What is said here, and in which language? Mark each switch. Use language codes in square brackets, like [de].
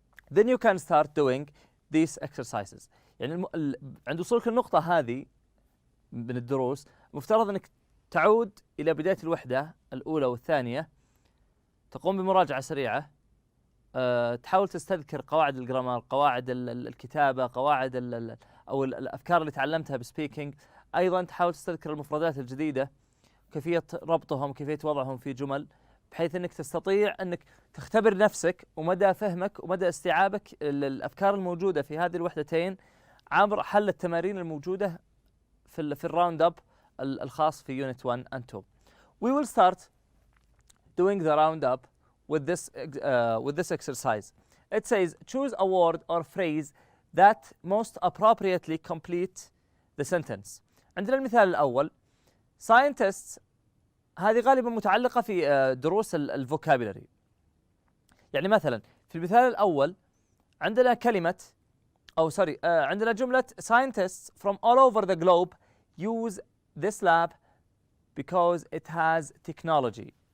[en] Then you can start doing these exercises. [ar] يعني عند وصولك النقطة هذه من الدروس مفترض أنك تعود إلى بداية الوحدة الأولى والثانية، تقوم بمراجعة سريعة، تحاول تستذكر قواعد الجرامر، قواعد الكتابة، قواعد أو الأفكار اللي تعلمتها بسبيكينج. أيضا تحاول تستذكر المفردات الجديدة، كيفية ربطهم، كيفية وضعهم في جمل، بحيث أنك تستطيع أنك تختبر نفسك ومدى فهمك ومدى استيعابك الأفكار الموجودة في هذه الوحدتين عبر حل التمارين الموجودة في الراوند اب الخاص في [en] Unit 1 and 2. We will start doing the roundup with this exercise. It says choose a word or phrase that most appropriately complete the sentence. [ar] عندنا المثال الأول scientists، هذه غالبا متعلقة في دروس الفوكابولري. يعني مثلا في المثال الأول عندنا كلمة عندنا جملة [en] scientists from all over the globe use this lab because it has technology.